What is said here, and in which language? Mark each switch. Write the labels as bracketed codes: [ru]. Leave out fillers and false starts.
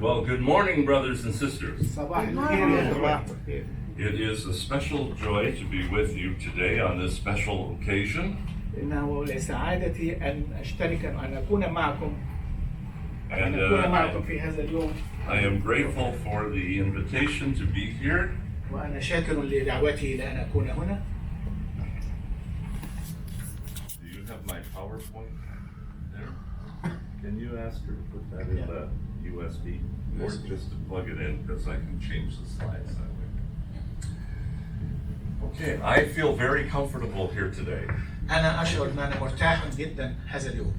[en] Well, good morning, brothers and sisters. [ar] صباح الخير يا جماعة. [en] It is a special joy to be with you today on this special occasion. [ar] إنه لسعادتي أن أشترك أن أكون معكم في هذا اليوم. [en] I am grateful for the invitation to be here. [ar] وأنا شاكر لدعوتي لأن أكون هنا. [en] Do you have my PowerPoint there? Can you ask her to put that in the USB, or just to plug it in, because I can change the slides that way. Okay, I feel very comfortable here today. [ar] أنا أشعر أن أنا مرتاح جدا هذا اليوم.